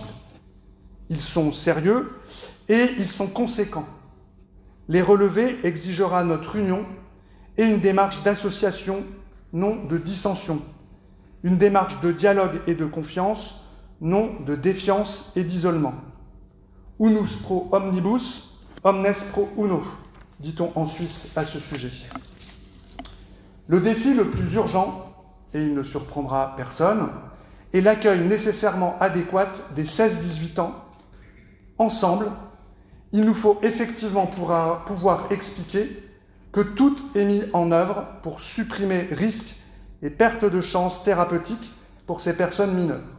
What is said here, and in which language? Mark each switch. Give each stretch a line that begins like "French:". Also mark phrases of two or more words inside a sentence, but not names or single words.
French: Ils sont sérieux et ils sont conséquents. Les relever exigera notre union et une démarche d'association, non de dissension. Une démarche de dialogue et de confiance, non de défiance et d'isolement.
Latin: Unus pro omnibus, omnes pro uno,
French: dit-on en Suisse à ce sujet. Le défi le plus urgent, et il ne surprendra personne, est l'accueil nécessairement adéquat des 16-18 ans. Ensemble, il nous faut effectivement pouvoir expliquer que tout est mis en œuvre pour supprimer risques et pertes de chances thérapeutiques pour ces personnes mineures.